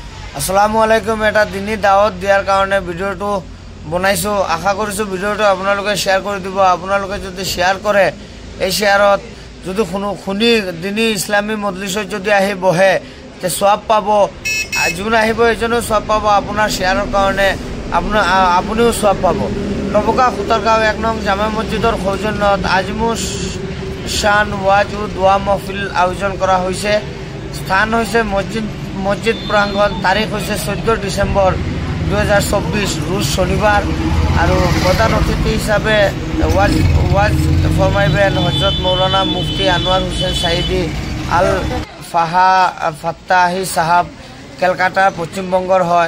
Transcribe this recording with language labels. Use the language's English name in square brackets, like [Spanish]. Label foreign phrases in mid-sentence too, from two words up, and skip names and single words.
[Arabic] السلام عليكم. [Assamese] এটা দিনী দাওয়াত দিয়ার কারণে ভিডিওটো বনাইছো। আশা কৰিছো ভিডিওটো আপোনালোকে শেয়ার করে দিব। আপোনালোকে যদি শেয়ার করে এই শেয়ারত যদি শুনি দিনী ইসলামী মজলিসত যদি আহি বহে তে সওয়াব পাব। যোন আহিব এজনো সওয়াব পাব। আপোনাৰ শেয়াৰৰ কাৰণে আপুনিও সওয়াব পাব। [Bangla] ডবকা খুতাৰগাঁও 1 নং জামা [Assamese] মছজিদৰ সৌজন্যত [Bangla] আজিমুস শান ওয়াজ ও দোয়া মাহফিল আয়োজন করা হয়েছে। স্থান হয়েছে মসজিদ প্রাঙ্গণ। তারিখ হয়েছে 14 ডিসেম্বর 2024 রোজ শনিবার। আর প্রধান অতিথি হিসাবে ওয়াজ ফরমাইবেন হজরত মৌলানা মুফতি আনোয়ার হোসেন সাইদি আল ফাত্তাহি সাহাব, ক্যালকাটা পশ্চিমবঙ্গর হয়।